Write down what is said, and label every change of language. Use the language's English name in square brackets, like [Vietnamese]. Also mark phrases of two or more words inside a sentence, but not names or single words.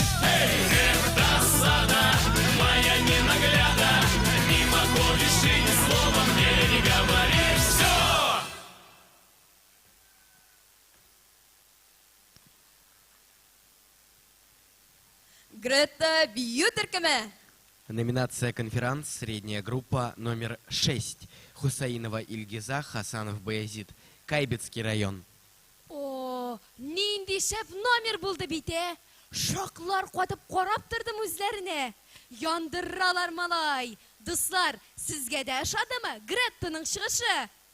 [Russian] Эй, эх, досада, моя ненагляда, мимо ходишь и ни слова мне не говоришь. Все! Грета Бьютеркаме. Номинация «Конферанс», средняя группа, номер 6. Хусаинова Ильгиза, Хасанов Баязид, Кайбетский район. [Tatar] О, нинди шәп номер булды бит, Шоклар катып карап тордым үзләренә. Яндыралар малай. Дуслар, сезгә дә ошадымы Греттаның чыгышы?